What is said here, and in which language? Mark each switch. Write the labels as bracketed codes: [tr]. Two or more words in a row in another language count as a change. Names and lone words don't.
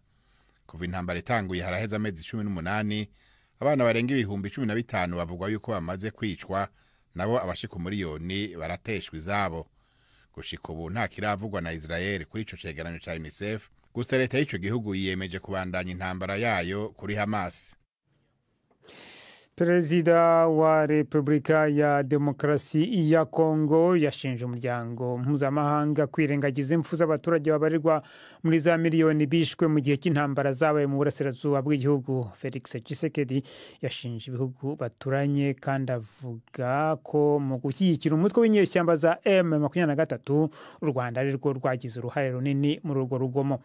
[rn] Kuva intambara itanguye haraheze amezi 18, abana barenga ibihumbi 15 bavugwa yuko bamaze kwicwa, nabo abashika umuriyoni barateshwa izabo. Gushika ubu nta kiravugwa na Israeli kuri ico cegeranyo ca UNICEF, gusa leta y'ico gihugu yiyemeje kubandanya intambara yayo kuri Hamas. [rw] Perezida wa Repubulika ya Demokarasi ya Kongo yashinje umuryango mpuzamahanga kwirengagiza impfu z'abaturage babarirwa muri za miliyoni bishwe mu gihe cy'intambara zabaye mu burasirazuba bw'igihugu. Felix Tshisekedi yashinje ibihugu baturanye kandi avuga ko mu gushyigikira umutwe w'inyeshyamba za M23 u Rwanda ari rwo rwagize uruhare runini muri urwo rugomo.